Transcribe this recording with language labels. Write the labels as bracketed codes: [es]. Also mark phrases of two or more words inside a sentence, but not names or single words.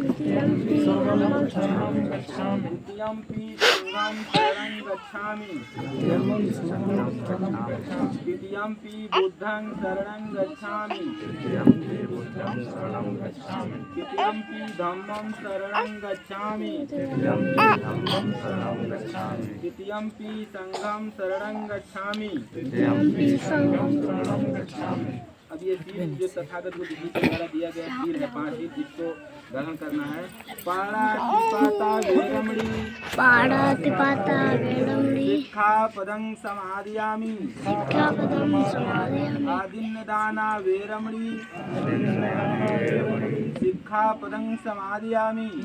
[pi] द्वितीयंपि संघं शरणं गच्छामि, द्वितीयंपि बुद्धं शरणं गच्छामि, द्वितीयंपि धम्मं शरणं गच्छामि, द्वितीयंपि संघं शरणं गच्छामि। [hi] अब ये सील जो तथागत बुद्ध जी के द्वारा दिया गया सील है, 5 सील, जिसको ग्रहण करना है। [pi] पाणातिपाता वेरमणि सिक्खापदं समादयामि, आदिन्नदाना वेरमणि सिक्खापदं समादयामि,